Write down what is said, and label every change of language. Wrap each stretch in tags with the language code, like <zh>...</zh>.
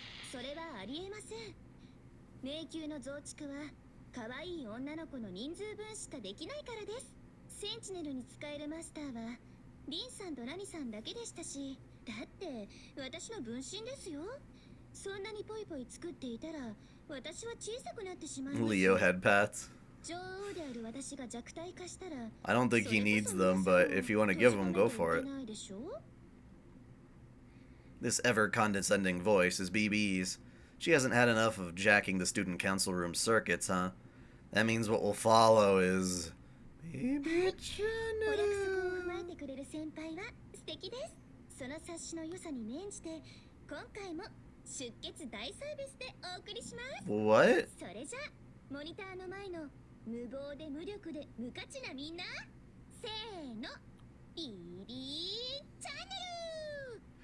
<ja>残念ながらそれはありえません。迷宮の増築は可愛い女の子の人数分しかできないからです。センチネルに使えるマスターはリンさんとラミさんだけでしたし、だって私の分身ですよ。そんなにポイポイ作っていたら私は小さくなってしまいます。</ja> <en>Leo head pats.</en> <ja>女王である私が弱体化したら</ja> <en>I don't think he needs them, but if you want to give them, go for it.</en> <ja>ないでしょ。</ja> <en>This ever condescending voice is BB's. She hasn't had enough of jacking the student council room circuits, huh? That means what will follow is...</en> <ja>お約束を踏まえてくれる先輩は素敵です。その察しの良さに免じて今回も出血大サービスでお送りします。</ja> <en>What?</en> <ja>それじゃモニターの前の無謀で無力で無価値なみんな、せーの、ビビーチャンネル。</ja>